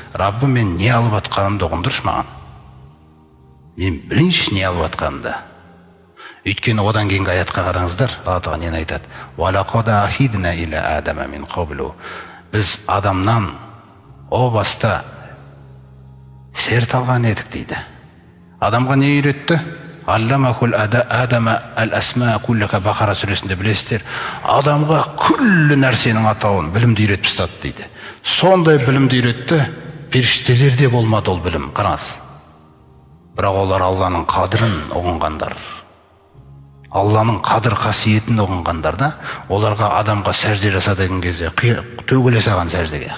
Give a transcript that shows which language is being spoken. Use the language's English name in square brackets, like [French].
[Kazakh] Раббым мен не алып жатқанымды ұғындыршы маған. Мен білейінші не алып жатқанымды. Өйткені одан кейінгі аятқа қараңыздар, Алла Тағала нені айтады? [Arabic] «Валақад ахидна иля адама мин қаблу». [Kazakh] Біз адамнан о баста серт алған едік дейді. Адамға не үйретті? [Arabic] «Алламахул адама әл-асма куллака». [Kazakh] Бақара сүресінде білесіздер, адамға күллі нәрсенің атауын білімді үйретіп тастады дейді. Сондай білімді үйретті, періштелерде болмады ол білім. Қараңыз. Бірақ олар Алланың қадірін ұғынғандар. Алланың қадір қасиетін ұғынғандарда, оларға адамға сәжде жаса деген кезде төгіле салған сәждеге.